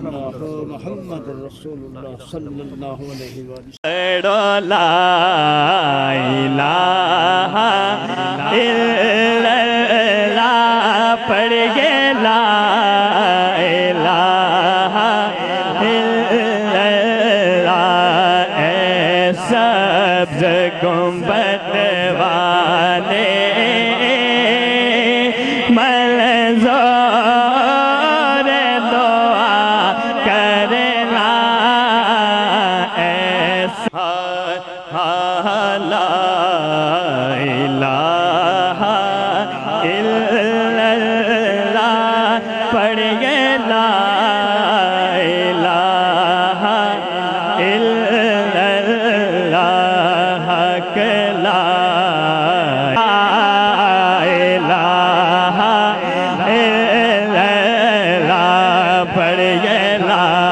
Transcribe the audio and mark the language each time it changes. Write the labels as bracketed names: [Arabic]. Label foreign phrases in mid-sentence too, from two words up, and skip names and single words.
[Arabic] محمد رسول الله صلى الله عليه وسلم. لا إله إلا الله पढ़िए, لا إله إلا الله. [Urdu] اے سبز گنبد والے منظور دعا کرنا، ایسا [Arabic] لا إله إلا الله पढ़िए, لا إله इल्लल्लाह के لا إله إلا الله पढ़िए, ला